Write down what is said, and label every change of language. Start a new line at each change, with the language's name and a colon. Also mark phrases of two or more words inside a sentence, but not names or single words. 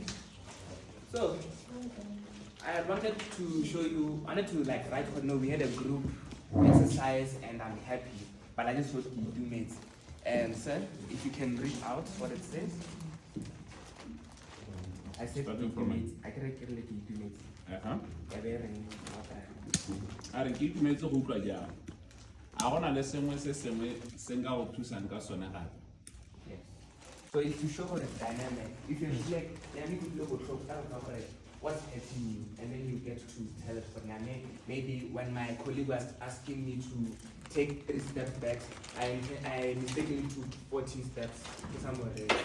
English: So, I wanted to show you, I wanted to like write what, no, we had a group exercise and I'm happy, but I just wrote the 2 mates. And sir, if you can read out what it says. I said the mates. I can read the 2 mates.
Tswana: A re ke itumetse go utlwa jang a gona le sengwe se sengwe se nka go thusang ka sone gape.
English: Yes. So it's to show how the dynamic. If you reflect, then you could look at what's happening, and then you get to tell it. For maybe when my colleague was asking me to take 3 steps back, I mistakenly took 40 steps somewhere there.